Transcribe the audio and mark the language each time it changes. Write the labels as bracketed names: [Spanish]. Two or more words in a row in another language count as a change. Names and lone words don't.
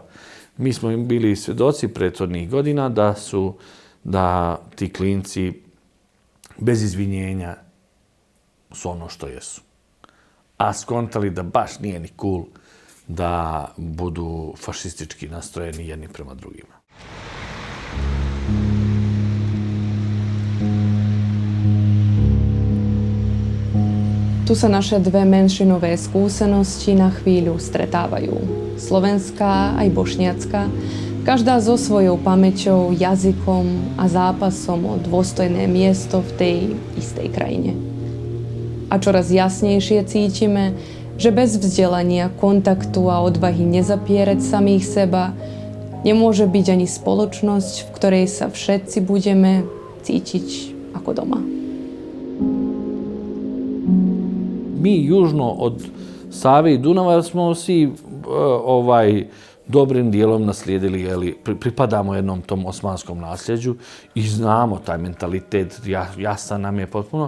[Bosnian] Mi smo im bili svjedoci prethodnih godina da ti klinci bez izvinjenja su ono što jesu. A skontali da baš nije ni cool da budu fašistički nastrojeni jedni prema drugima. [Slovak] Tu sa naše dve menšinové skúsenosti na chvíľu stretávajú. Slovenská aj bošniacka, každá so svojou pamäťou, jazykom a zápasom o dôstojné miesto v tej istej krajine. A čoraz jasnejšie cítime, že bez vzdelania, kontaktu a odvahy nezapierať samých seba nemôže byť ani spoločnosť, v ktorej sa všetci budeme cítiť ako doma. [Bosnian] Mi južno od Save i Dunava smo svi dobrim dijelom naslijedili, pripadamo jednom tom osmanskom nasljeđu i znamo taj mentalitet, jasan nam je potpuno.